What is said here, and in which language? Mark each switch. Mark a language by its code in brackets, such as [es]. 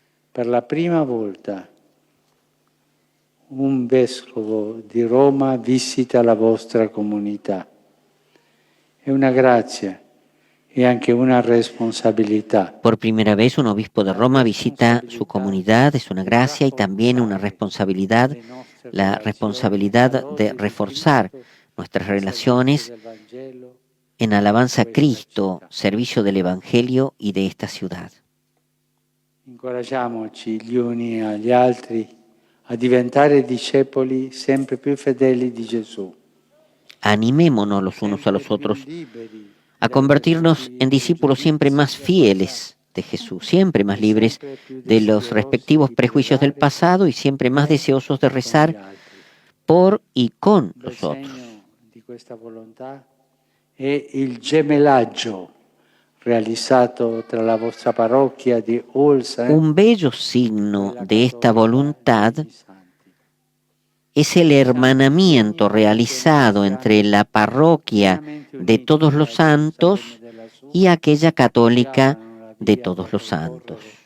[it] Per la prima volta un vescovo di Roma visita la vostra comunità. È una grazia e anche una responsabilità. [es] Por primera vez un obispo de Roma visita su comunidad, es una gracia y también una responsabilidad, la responsabilidad de reforzar nuestras relaciones en alabanza a Cristo, servicio del Evangelio y de esta ciudad. [it] Incoraggiamoci gli uni agli altri a diventare discepoli sempre più fedeli di Gesù. [es] Animémonos los unos a los otros a convertirnos en discípulos siempre más fieles de Jesús, siempre más libres de los respectivos prejuicios del pasado y siempre más deseosos de rezar por y con los otros. [it] Il segno di questa volontà è il gemellaggio realizzato tra la vostra parrocchia di Olsen. [es] Un bello signo de esta voluntad es el hermanamiento realizado entre la parroquia de Todos los Santos y aquella católica de Todos los Santos.